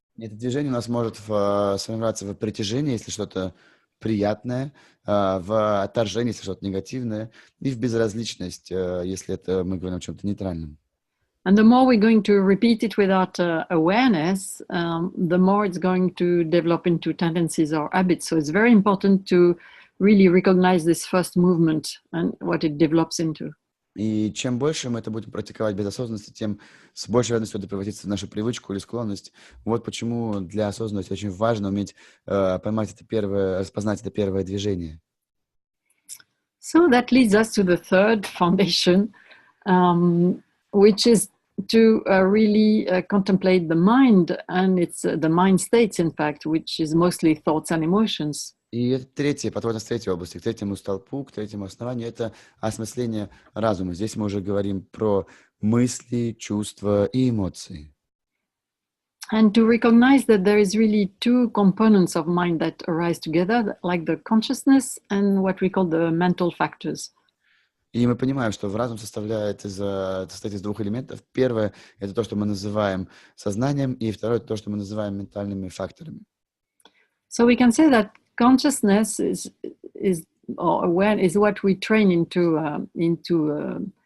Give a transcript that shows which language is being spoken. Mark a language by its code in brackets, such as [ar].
[ru] Это движение у нас может сформироваться в притяжении, если что-то приятное, в отторжении, если что-то негативное, и в безразличность, если это мы говорим о чем-то нейтральном. [en] And the more we're going to repeat it without awareness, the more it's going to develop into tendencies or habits. So it's very important to really recognize this first movement and what it develops into. [ru] И чем больше мы это будем практиковать без осознанности, тем с большей вероятностью это превратится в нашу привычку или склонность. Вот почему для осознанности очень важно уметь поймать это первое, распознать это первое движение. [en] So that leads us to the third foundation, which is to really contemplate the mind, and it's the mind states, in fact, which is mostly thoughts and emotions. [ru] И это третье, подводность третьей области, к третьему столпу, к третьему основанию, это осмысление разума. Здесь мы уже говорим про мысли, чувства и эмоции. [en] And to recognize that there is really 2 components of mind that arise together, like the consciousness and what we call the mental factors. [ru] И мы понимаем, что разум состоит из 2 элементов. Первое – это то, что мы называем сознанием, и второе – это то, что мы называем ментальными факторами. [en] So we can say that consciousness is or awareness is what we train into